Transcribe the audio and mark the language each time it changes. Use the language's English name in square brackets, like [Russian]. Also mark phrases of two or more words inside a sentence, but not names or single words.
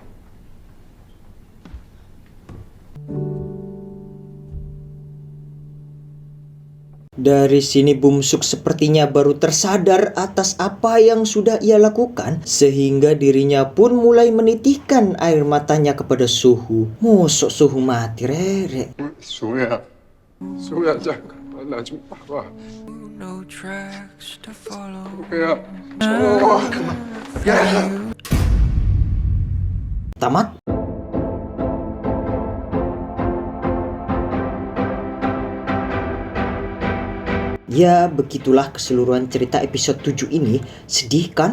[Indonesian] Dari sini Bumsuk sepertinya baru tersadar atas apa yang sudah ia lakukan, sehingga dirinya pun mulai menitihkan air matanya kepada Sohu. Mosok Sohu mati, Rere? [Korean] 소야. 소야 잠깐 나 좀 봐봐. 소야. [Indonesian] Tamat? Ya, begitulah keseluruhan cerita episode 7 ini. Sedih kan?